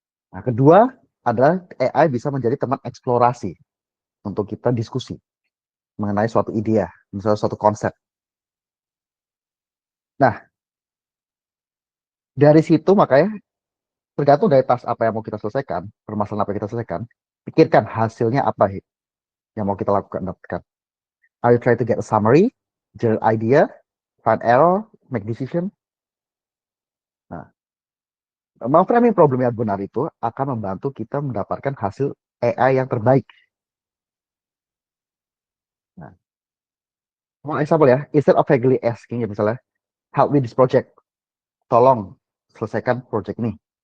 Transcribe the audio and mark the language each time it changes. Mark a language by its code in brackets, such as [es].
[id] Nah, kedua adalah AI bisa menjadi teman eksplorasi untuk kita diskusi mengenai suatu ide, misalnya suatu konsep. Nah, dari situ makanya tergantung dari task apa yang mau kita selesaikan, permasalahan apa yang kita selesaikan, pikirkan hasilnya apa yang mau kita lakukan. Dapatkan. [en] Are you try to get a summary, generate idea, find error, make decision? [id] Nah, memframing problem yang benar itu akan membantu kita mendapatkan hasil AI yang terbaik. [en] Nah, for example ya, instead of vaguely asking ya misalnya, help me this project, [id] tolong selesaikan project ini.